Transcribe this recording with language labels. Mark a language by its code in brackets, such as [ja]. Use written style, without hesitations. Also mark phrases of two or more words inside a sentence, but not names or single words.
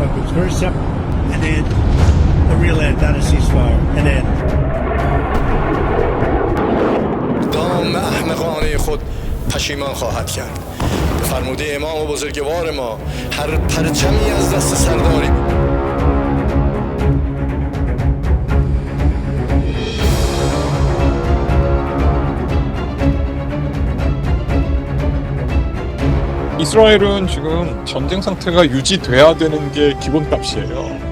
[en] First step, and then the real end, not a ceasefire, an end. [fa] دام احمقانه خود پشیمان خواهد کرد. به فرموده امام بزرگوار ما هر پرچمی از دست سرداری [ko] 이스라엘은 지금 전쟁 상태가 유지돼야 되는 게 기본값이에요.